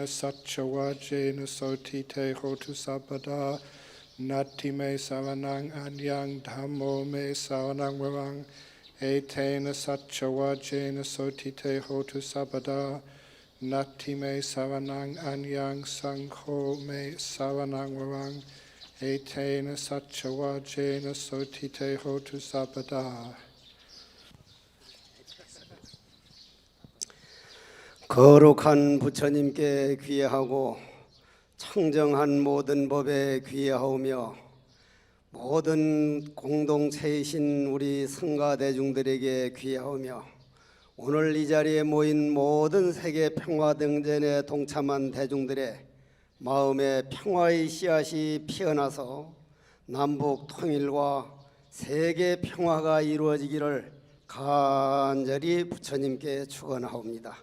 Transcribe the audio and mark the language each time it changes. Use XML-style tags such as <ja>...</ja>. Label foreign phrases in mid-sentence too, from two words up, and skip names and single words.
<pi>satchawajena sotite hotu sabada Nati me savanang anyang dhammo me savanang varang etena satchawajena sotite hotu sabada Nati me savanang anyang sangho me savanang varang etena satchawajena sotite hotu sabada.</pi> <ko>거룩한 부처님께 귀하고 청정한 모든 법에 귀하오며 모든 공동체이신 우리 성가 대중들에게 귀하오며 오늘 이 자리에 모인 모든 세계 평화등전에 동참한 대중들의 마음에 평화의 씨앗이 피어나서 남북 통일과 세계 평화가 이루어지기를 간절히 부처님께 축원하옵니다.</ko>